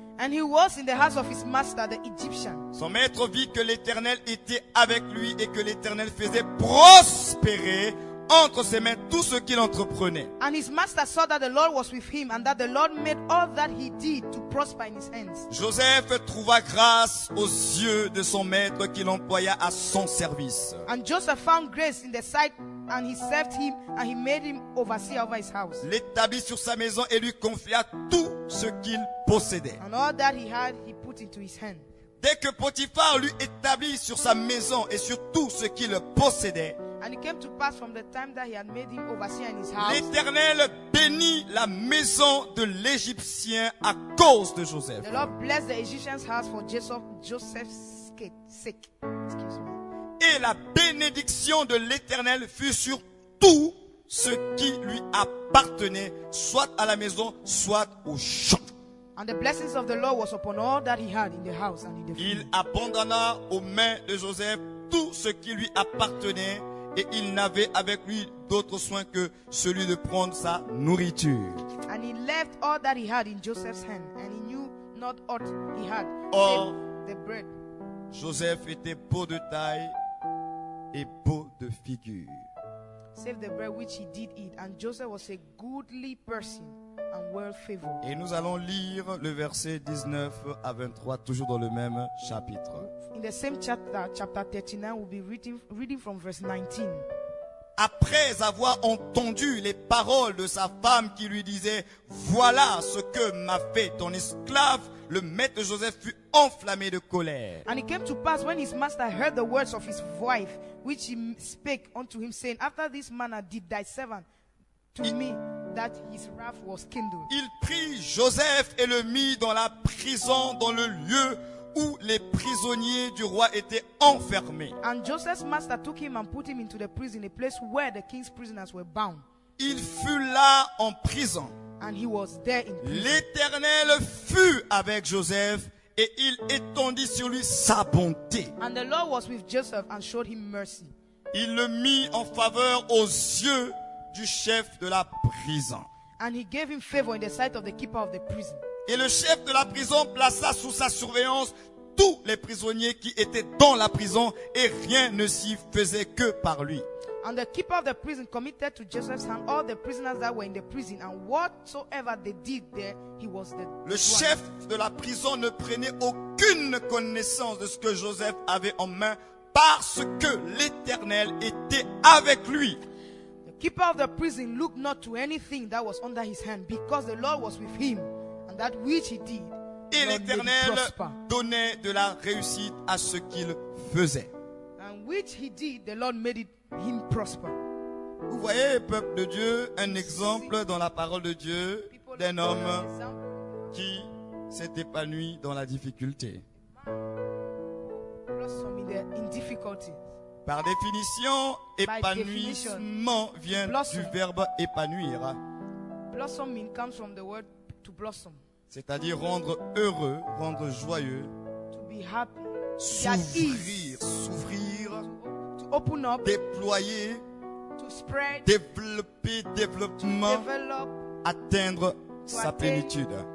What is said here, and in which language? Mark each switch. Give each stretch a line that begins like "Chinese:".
English: And he was in the house of his master, the Egyptian.
French: Son maître vit que l'Éternel était avec lui et que l'Éternel faisait prospérer entre ses mains tout ce qu'il entreprenait.
English: And his master saw that the Lord was with him, and that the Lord made all that he did to prosper in his hands.
French: Joseph trouva grâce aux yeux de son maître qu'il employa à son service.
English: And Joseph found grace in the sight, and he served him, and he made him overseer over his house.
French: L'établit sur sa maison et lui confia tout ce qu'il possédait.
English: And all that he had, he put into his hand.
French: Dès que Potiphar lui établit sur sa maison et sur tout ce qu'il possédait,
English: And it came to pass from the time that he had made him overseer in his house,
French: l'Éternel bénit la maison de l'Égyptien à cause de Joseph.
English: the Lord blessed the Egyptian's house for Joseph's sake. Excuse me.
French: Et la bénédiction de l'Éternel fut sur tout ce qui lui appartenait, soit à la maison, soit au champ.
English: And the blessings of the Lord was upon all that he had in the house and in the
French: Il
English: field.
French: abandonna aux mains de Joseph tout ce qui lui appartenait et il n'avait avec lui d'autre soin que celui de prendre sa nourriture.
English: And he left all that he had in Joseph's hand, and he knew not aught he had, Oh. save the bread.
French: Joseph était beau de taille et beau de figure.
English: Save the bread which he did eat. And Joseph was a goodly person and well favored.
French: Et nous allons lire le verset 19 à 23, toujours dans le même chapitre.
English: In the same chapter, chapter 39, we'll be reading from verse 19.
French: Après avoir entendu les paroles de sa femme qui lui disait « Voilà ce que m'a fait ton esclave », le maître Joseph fut enflammé de colère.
English: And it came to pass when his master heard the words of his wife, which he spake unto him, saying, After this manner did thy servant to me, that his wrath was kindled.
French: Il prit Joseph et le mit dans la prison, dans le lieu où les prisonniers du roi étaient enfermés.
English: And Joseph's master took him and put him into the prison, a place where the king's prisoners were bound.
French: Il fut là en prison
English: And he was there in prison.
French: L'Éternel fut avec Joseph et il étendit sur lui sa bonté.
English: And the Lord was with Joseph and showed him mercy.
French: Il le mit en faveur aux yeux du chef de la prison.
English: And he gave him favor in the sight of the keeper of the prison.
French: Et le chef de la prison plaça sous sa surveillance tous les prisonniers qui étaient dans la prison et rien ne s'y faisait que par lui.
English: And the keeper of the prison committed to Joseph's hand all the prisoners that were in the prison, and whatsoever they did there, he was the
French: Le chef de la prison ne prenait aucune connaissance de ce que Joseph avait en main parce que l'Éternel était avec lui.
English: The keeper of the prison looked not to anything that was under his hand, because the Lord was with him, and that which he did,
French: Et
English: the Lord made it
French: l'Éternel
English: prosper.
French: donnait de la réussite à ce qu'il faisait.
English: And which he did, the Lord made him prosper.
French: Vous voyez, peuple de Dieu, un exemple dans la parole de Dieu d'un homme qui s'est épanoui dans la difficulté.
English: Blossom in difficulty.
French: Par définition, épanouissement vient
English: blossom.
French: du verbe épanouir,
English: Blossoming comes from the word to blossom,
French: c'est-à-dire rendre heureux, rendre joyeux,
English: to be happy,
French: s'ouvrir, s'ouvrir,
English: to open up,
French: déployer,
English: to spread,
French: développer, développement,
English: develop.
French: atteindre sa atteindre. plénitude.